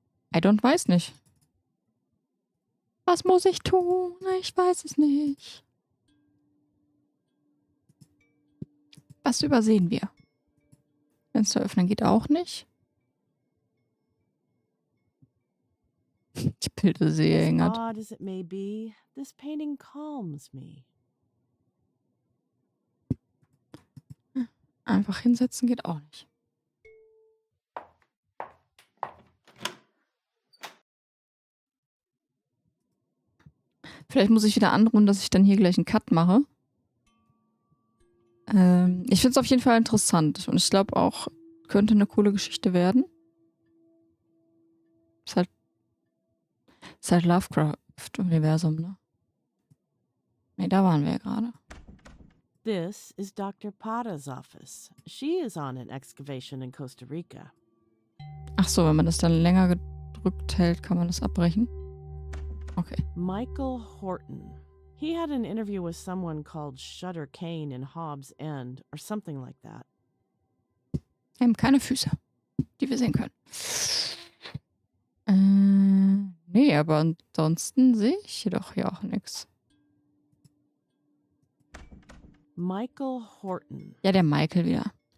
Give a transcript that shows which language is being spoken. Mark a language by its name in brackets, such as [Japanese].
[German] Weiß nicht. Was muss ich tun? Ich weiß es nicht. Was übersehen wir? Fenster öffnen geht auch nicht. Die Bilder sehr As engert. [English] odd as it may be, this painting calms me. [German] Einfach hinsetzen geht auch nicht. Vielleicht muss ich wieder anruhen, dass ich dann hier gleich einen Cut mache. Ich finde es auf jeden Fall interessant. Und ich glaube auch, könnte eine coole Geschichte werden. Ist halt Ist halt Lovecraft-Universum, ne? Ne, da waren wir ja gerade. [English] This is Dr. Pata's office. She is on an excavation in Costa Rica. [German] Ach so, wenn man das dann länger gedrückt hält, kann man das abbrechen. Okay. Michael Horton. [English] He had an interview with someone called Shutter Kane in Hobbs End or something like that. [German] Wir haben keine Füße, die wir sehen können. Nee, aber ansonsten sehe ich hier doch hier auch nichts. Michael Horton. Ja, der Michael wieder.